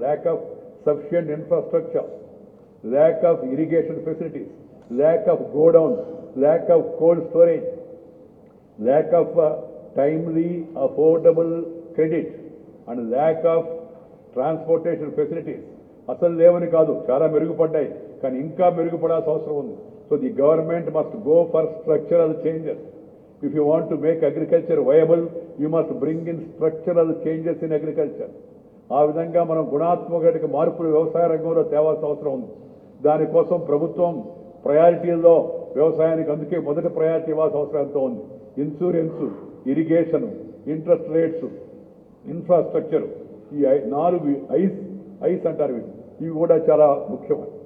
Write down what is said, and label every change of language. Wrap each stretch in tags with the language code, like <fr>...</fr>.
<en>Lack of sufficient infrastructure, lack of irrigation facilities, lack of godowns, lack of cold storage, lack of timely affordable credit and lack of transportation facilities.</en> <te>అసలు లేవని కాదు, చాలా మెరుగుపడ్డాయి, కానీ ఇంకా మెరుగుపడాల్సిన అవసరం ఉంది.</te> <en>So the government must go for structural changes. If you want to make agriculture viable, you must bring in structural changes in agriculture.</en> <te>ఆ విధంగా మనం గుణాత్మక మార్పులు వ్యవసాయ రంగంలో తేవాల్సిన అవసరం ఉంది. దానికోసం ప్రభుత్వం ప్రయారిటీల్లో వ్యవసాయానికి అందుకే మొదటి ప్రయారిటీ ఇవ్వాల్సిన అవసరం ఎంతో ఉంది. Insurance, irrigation, interest rates, infrastructure, ఈ 4 ఐస్ అంటారు ఇవి కూడా చాలా ముఖ్యం.</te>